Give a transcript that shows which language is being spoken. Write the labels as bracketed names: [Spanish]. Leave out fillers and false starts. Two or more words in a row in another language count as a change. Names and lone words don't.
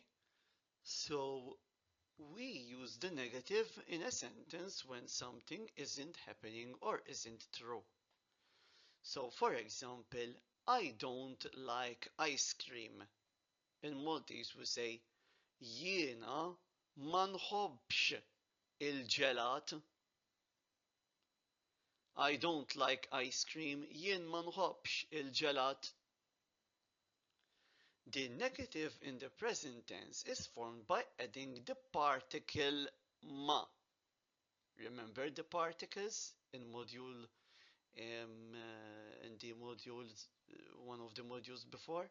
[English] So we use the negative in a sentence when something isn't happening or isn't true. So, for example, I don't like ice cream. In Maltese we say [Maltese] jiena ma nħobbx il-ġelat. [English] I don't like ice cream, [Maltese] jien ma nħobbx il-ġelat. [English] The negative in the present tense is formed by adding the particle ma. Remember the particles in module in the modules, one of the modules before?